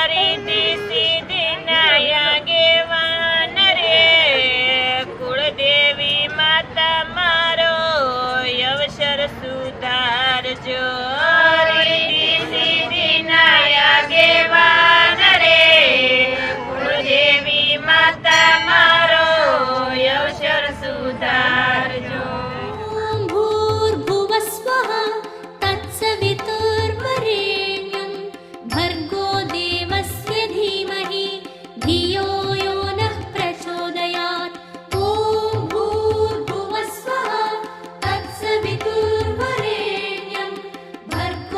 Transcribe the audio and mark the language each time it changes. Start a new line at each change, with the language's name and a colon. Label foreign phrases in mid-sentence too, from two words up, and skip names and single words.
Gujarati: રીતિ સિદ્ધિના આગેવાન રે કુળદેવી માતા મારો અવસર સુધારજો રીતિ સિદ્ધિના આગેવાન રે કુળદેવી માતા મારો અવસર સુધારજો
Sanskrit: ॐ भूर्भुवस्वः तत्सवितुर्वरेण्यं भर्गो देवस्य धीमहि धियो यो नः प्रचोदयात् ॐ भूर्भुवस्वः तत्सवितुर्वरेण्यं